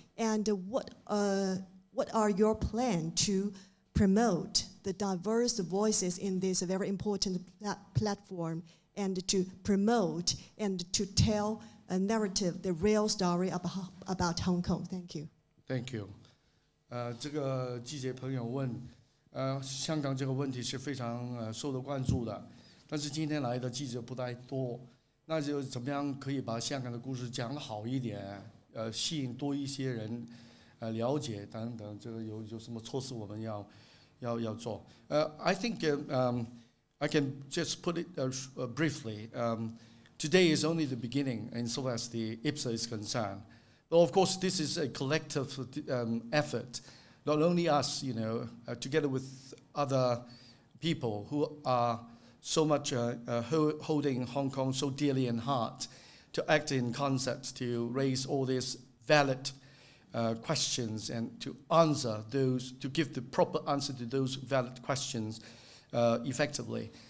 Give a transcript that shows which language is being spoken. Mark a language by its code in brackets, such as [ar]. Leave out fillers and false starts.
[en] And what are your plans to promote the diverse voices in this very important platform, and to promote and to tell a narrative, the real story about Hong Kong? Thank you. Thank you. [zh] 这个记者朋友问，香港这个问题是非常受到关注的。但是今天来的记者不太多，那就怎么样可以把香港的故事讲得好一点，吸引多一些人了解等等，这个有什么措施我们要做？ [en] I think I can just put it briefly. Today is only the beginning, insofar as the IPLSA is concerned. But of course, this is a collective effort. Not only us, together with other people who are so much holding Hong Kong so dearly in heart, to act in concert, to raise all these valid questions and to answer those, to give the proper answer to those valid questions effectively.